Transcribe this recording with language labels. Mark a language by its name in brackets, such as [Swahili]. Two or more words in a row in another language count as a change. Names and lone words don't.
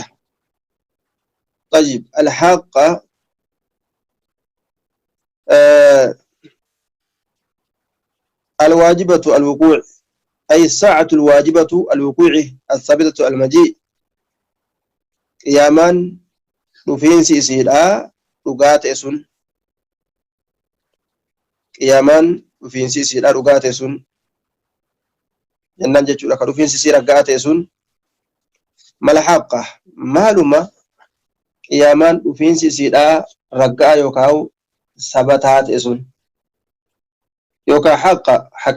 [Arabic] طيب الحاقة الواجبة الوقوع أي الساعة الواجبة الوقوع الثابتة المجيء. [Oromo] qiyaamaan dhufiinsi isiidhaa dhugaa ta'e sun qiyaamaan dhufiinsi isiidhaa dhugaa ta'e sun jennaan jechuudha. Ka dhufiinsi isii raggaa ta'e sun [Arabic] ما الحاقة [Oromo] maaluma qiyaamaan dhufiinsi isiidhaa raggaa yookaan sabataa ta'e sun yookaan haqqa haqa